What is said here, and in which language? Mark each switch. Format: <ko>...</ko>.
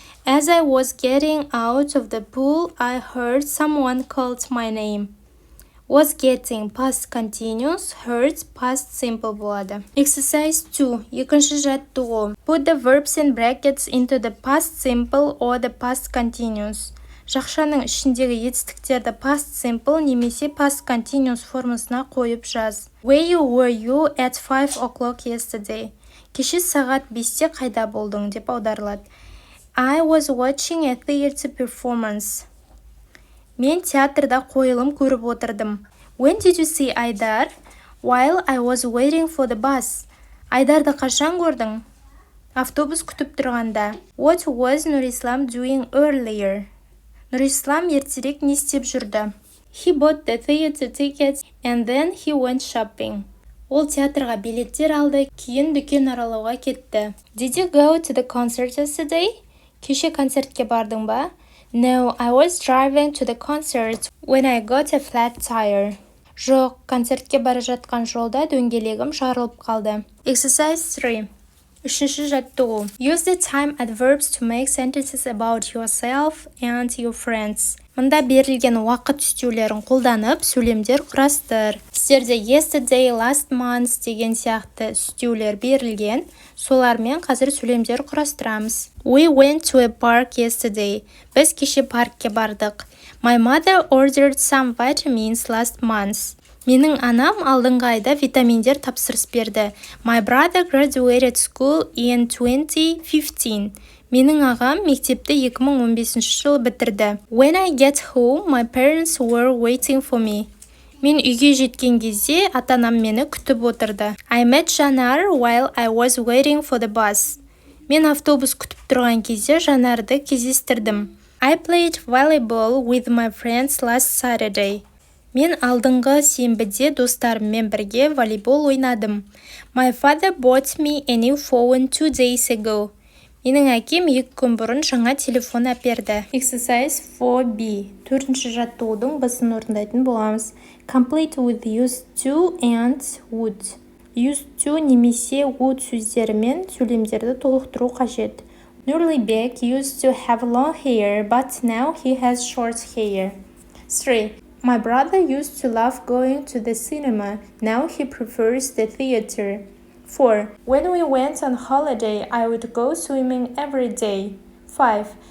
<en>As I was getting out of the pool, I heard someone called my name. Was getting past continuous, heard past simple</en> <kk>болады.</kk> <en>Exercise 2.</en> <kk>Екінші жаттығу.</kk> <en>Put the verbs in brackets into the past simple or the past continuous.</en> <kk>Жақшаның ішіндегі етістіктерді past simple немесе past continuous формасына қойып жаз.</kk> <en>Where were you at 5 o'clock yesterday?</en> <kk>Кеше сағат 5-те қайда болдың деп аударылады.</kk> <en>I was watching a theater performance.</en> <kk>Мен театрда қойылым көріп отырдым.</kk> <en>When did you see Айдар? While I was waiting for the bus.</en> <kk>Айдарды қашан көрдің? Автобус күтіп тұрғанда.</kk> <en>What was Нұрислам doing earlier?</en> <kk>Нұрислам ертерек не істеп жүрді?</kk> <en>He bought the theater tickets and then he went shopping.</en> <kk>Ол театрға билеттер алды, кейін дүкен аралауға кетті.</kk> <en>Did you go to the concert yesterday?</en> <kk>Кеше концертке бардың ба?</kk> <en>No, I was driving to the concert when I got a flat tire.</en> <kk>Жоқ, концертке бара жатқан жолда дөңгелегім жарылып қалды.</kk> <en>Exercise 3.</en> <kk>Үшінші жаттығу.</kk> <en>Use the time adverbs to make sentences about yourself and your friends.</en> <kk>Мұнда берілген уақыт үстеулерін қолданып, сөйлемдер құрастыр. Сіздерде</kk> <en>yesterday, last month</en> <kk>деген сияқты үстеулер берілген. Солармен қазір сөйлемдер құрастырамыз.</kk> <en>We went to a park yesterday.</en> <kk>Біз кеше паркке бардық.</kk> <en>My mother ordered some vitamins last month.</en> <kk>Менің анам алдыңғы айда витаминдер тапсырыс берді.</kk> <en>My brother graduated school in 2015.</en> <kk>Менің ағам мектепті 2015 жылы бітірді.</kk> <en>When I get home, my parents were waiting for me.</en> <kk>Мен үйге жеткен кезде ата-анам мені күтіп отырды.</kk> <en>I met Жанар while I was waiting for the bus.</en> <kk>Мен автобус күтіп тұрған кезде Жанарды кездестірдім.</kk> <en>I played volleyball with my friends last Saturday.</en> <kk>Мен алдыңғы сенбіде достарыммен бірге волейбол ойнадым.</kk> <en>My father bought me a new phone 2 days ago.</en> <kk>Менің әкем 2 күн бұрын жаңа телефон әперді.</kk> <en>Exercise 4B.</en> <kk>Төртінші жаттығудың басын орындайтын боламыз.</kk> <en>Complete with used to and would.</en> <kk>Used to немесе would сөздерімен сөйлемдерді толықтыру қажет.</kk> <en>Nurlibek used to have long hair, but now he has short hair. 3. My brother used to love going to the cinema. Now he prefers the theater. 4. When we went on holiday, I would go swimming every day. 5.</en>